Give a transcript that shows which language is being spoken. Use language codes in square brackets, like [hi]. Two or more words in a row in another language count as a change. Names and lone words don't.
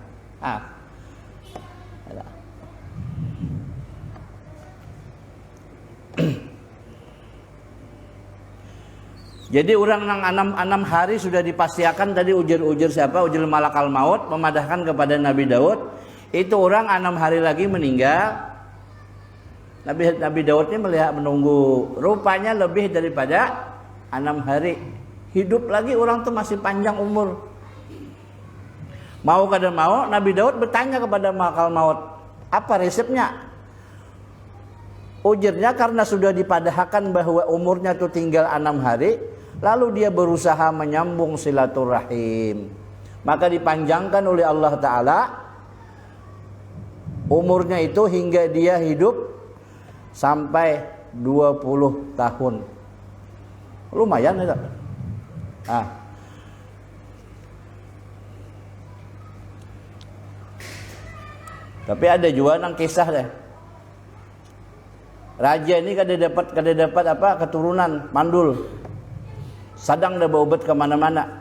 [bjn] Jadi orang nang 6 hari sudah dipastikan tadi ujar siapa? Ujar malakal maut memadahkan kepada Nabi Daud. [id] Itu orang 6 hari lagi meninggal. Nabi Daud ini melihat menunggu. Rupanya lebih daripada 6 hari. Hidup lagi orang tuh masih panjang umur. [bjn] Mau kada mau, Nabi Daud bertanya kepada malakal maut, apa resepnya? Ujarnya karena sudah dipadahkan bahwa umurnya itu tinggal 6 hari, lalu dia berusaha menyambung silaturahim. [id] Maka dipanjangkan oleh Allah Ta'ala umurnya itu hingga dia hidup sampai 20 tahun. Lumayan ya. [bjn] Tapi ada juga nang kisah deh. Raja ini kada dapat apa keturunan mandul. Sadang dah berobat kemana-mana.